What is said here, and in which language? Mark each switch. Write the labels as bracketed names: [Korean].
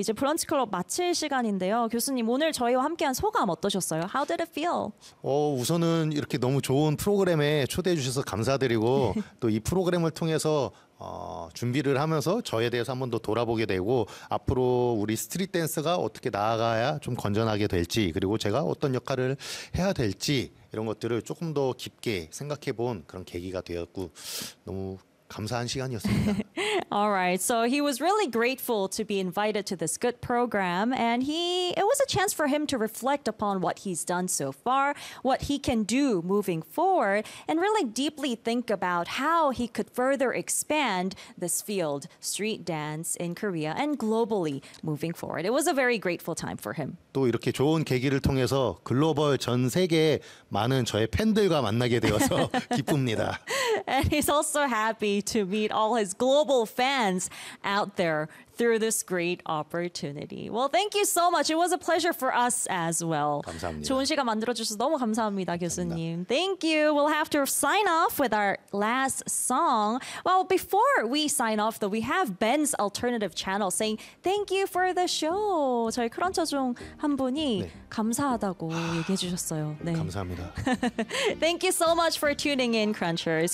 [Korean] 이제 브런치 클럽 마칠 시간인데요. 교수님, 오늘 저희와 함께한 소감 어떠셨어요? [English] How did it feel? [Korean] 우선은 이렇게 너무 좋은 프로그램에 초대해 주셔서 감사드리고 또 이 프로그램을 통해서 준비를 하면서 저에 대해서 한 번 더 돌아보게 되고 앞으로 우리 스트릿 댄스가 어떻게 나아가야 좀 건전하게 될지 그리고 제가 어떤 역할을 해야 될지 이런 것들을 조금 더 깊게 생각해 본 그런 계기가 되었고 너무 감사한 시간이었습니다. [English] All right. So he was really grateful to be invited to this good program and it was a chance for him to reflect upon what he's done so far, what he can do moving forward and really deeply think about how he could further expand this field, street dance in Korea and globally moving forward. It was a very grateful time for him. [Korean] 또 이렇게 좋은 계기를 통해서 글로벌 전 세계에 많은 저의 팬들과 만나게 되어서 기쁩니다. [English] And he's also happy to meet all his global fans out there through this great opportunity. Well, thank you so much. It was a pleasure for us as well. [Korean] 감사합니다. 좋은 시간 만들어주셔서 너무 감사합니다, 교수님. 감사합니다. [English] Thank you. We'll have to sign off with our last song. Well, before we sign off, though, we have Ben's alternative channel saying thank you for the show. [Korean] 저희 크런처 중 한 분이 네. 감사하다고 얘기해 주셨어요. 네. 감사합니다. [English] Thank you so much for tuning in, Crunchers.